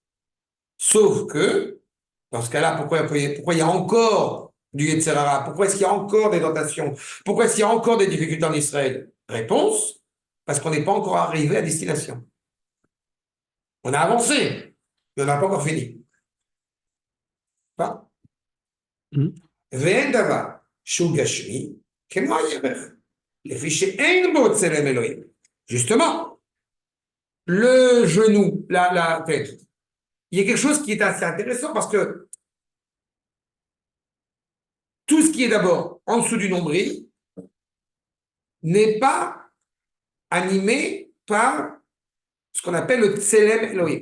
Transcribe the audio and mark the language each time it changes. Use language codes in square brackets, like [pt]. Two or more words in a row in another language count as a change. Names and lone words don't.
[fr] Sauf que, dans ce cas-là, pourquoi il y a encore du [he] יצר הרע? [fr] Pourquoi est-ce qu'il y a encore des tentations? Pourquoi est-ce qu'il y a encore des difficultés en Israël? Réponse, parce qu'on n'est pas encore arrivé à destination. On a avancé, mais on n'a pas encore fini. Pas? [he] ואין דבר שהוא גשמי כמו הירך, לפי שאין בו צלם אלוהים. [fr] Justement, le genou, la tête, il y a quelque chose qui est assez intéressant parce que tout ce qui est d'abord en dessous du nombril n'est pas animé par ce qu'on appelle le [he] צלם אלוהים.